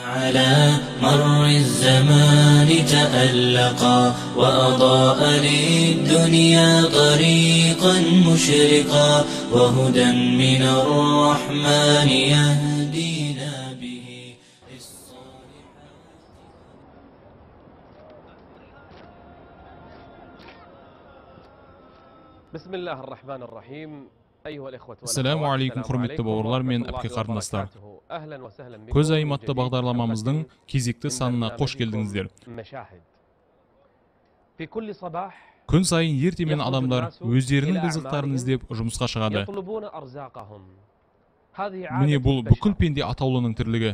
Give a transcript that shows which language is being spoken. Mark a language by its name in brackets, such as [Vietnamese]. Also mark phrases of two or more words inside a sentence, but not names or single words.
[Arabic] على مر الزمان تألقا وأضاء للدنيا طريقا مشرقا وهدى من الرحمن يهدينا به بسم الله الرحمن الرحيم. السلام عليكم [Kazakh] құрметті бауырлар мен әпке қарындастар. Көз айым атты бағдарламамыздың кезекті санына қош келдіңіздер. Күн сайын ертемен адамдар өздерінің ризықтарын іздеп жұмысқа шығады. Міне бұл бүкіл пенде атаулының тірлігі.